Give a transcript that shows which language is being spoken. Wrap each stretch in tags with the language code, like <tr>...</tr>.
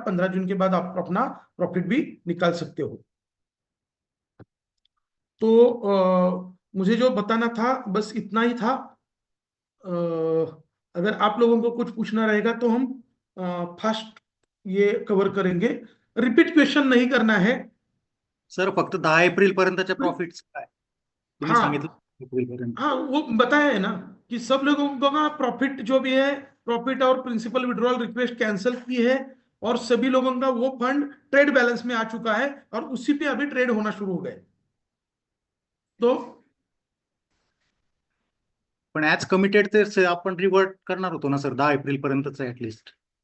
<hi>15 जून के बाद आप अपना प्रॉफिट भी निकाल सकते हो। तो मुझे जो बताना था बस इतना ही था। अगर आप लोगों को कुछ पूछना रहेगा तो हम फास्ट ये कवर करेंगे। रिपीट क्वेश्चन नहीं करना है।</hi> <mr>सर फक्त 10 एप्रिल पर्यंतच्या प्रॉफिट्स काय तुम्ही सांगितलं</mr> <hi>हाँ</hi> <mr>एप्रिल पर्यंत?</mr> <hi>हाँ, वो बताया है ना कि सब लोगों को का प्रॉफिट जो भी है, प्रॉफिट और प्रिंसिपल विड्रॉल रिक्वेस्ट कैंसिल की है, और सभी लोगों का वो फंड ट्रेड बैलेंस में आ चुका है और उसी पे अभी ट्रेड होना शुरू हो गए। तो</hi> <mr>पण ऍज कमिटेड ते आपण रिवर्ट करणार होतो ना सर 10 एप्रिल पर्यंतच ऍटलिस्ट.</mr>